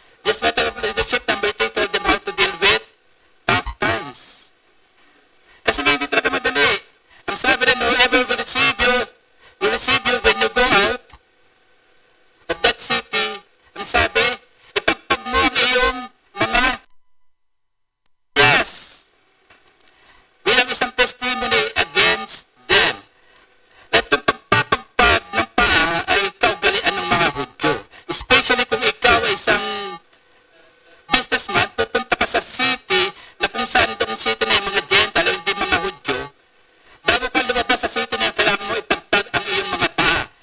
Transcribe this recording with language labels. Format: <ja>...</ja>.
<en>This method of leadership, number 3, told them how to deal with tough times.</en> <tl>Kasi hindi talaga madali. Ang sabi rin,</tl> <en>whoever will receive you when you go out of that city.</en> <tl>Ang sabi, ipagpag mo ang iyong mga yes. Bilang isang testimony against them. At yung pagpapagpag ng paa ay kaugalian ng mga Hudyo. Especially kung ikaw ay isang businessman, pupunta ka sa city na kung saan doon city na yung mga Gentile o hindi mga Hudyo. Bago ka lumabas sa city na yung kailangan mo ipagpag ang iyong mga paa.</tl>